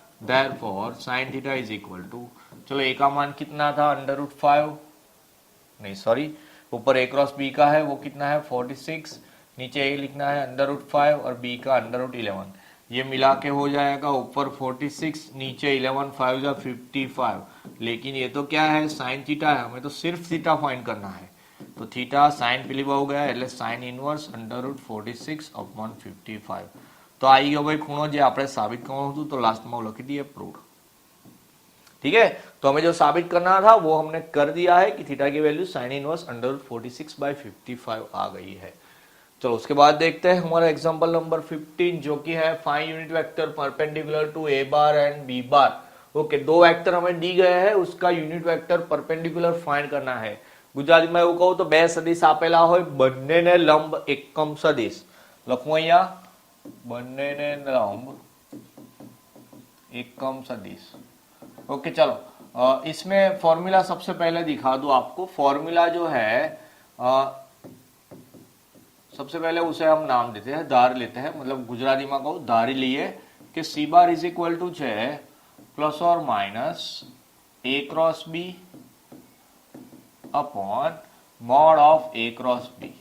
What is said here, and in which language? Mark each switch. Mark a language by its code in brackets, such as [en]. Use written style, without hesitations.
[hi] Therefore sine theta is equal to, चलो ए का मान कितना था अंडर रूट 5, नहीं सॉरी ऊपर ए क्रॉस बी का है वो कितना है 46, नीचे ए लिखना है अंडर रूट 5 और बी का अंडर रूट 11। ये मिला के हो जाएगा ऊपर 46 नीचे 11 5 जा 55। लेकिन ये तो क्या है साइन थीटा है, हमें तो सिर्फ थीटा फाइंड करना है। तो थीटा साइन पीली हो गया એટલે साइन इनवर्स अंडर रूट 46/55। [gu] तो आई गयो भाई खूणो जे આપણે સાબિત કરવાનું હતું, તો લાસ્ટમાં લખી દઈએ પ્રૂવ। [hi] ठीक है, तो हमें जो साबित करना था वो हमने कर दिया है कि थीटा की value sine inverse under root 46/55 आ गई है। चलो उसके बाद देखते हैं हमारा एग्जांपल नंबर 15 जो कि है find unit vector perpendicular to A bar and B bar. Okay, दो वेक्टर हमें दी गए हैं, उसका यूनिट वेक्टर परपेंडिकुलर फाइंड करना है। गुजराती में [gu] એવું કહું તો બે સદિશ આપેલા હોય, બંનેને લંબ એકમ સદિશ લખવું અહીંયા, બંનેને લંબ एकम सदिश। [hi] ओके चलो इसमें फॉर्मूला सबसे पहले दिखा दो आपको। फॉर्मूला जो है सबसे पहले उसे हम नाम देते हैं, धार लेते हैं, मतलब गुजराती में कहूँ धारी लिए कि सी बार इज इक्वल टू છે प्लस और minus A cross B upon mod of A cross B.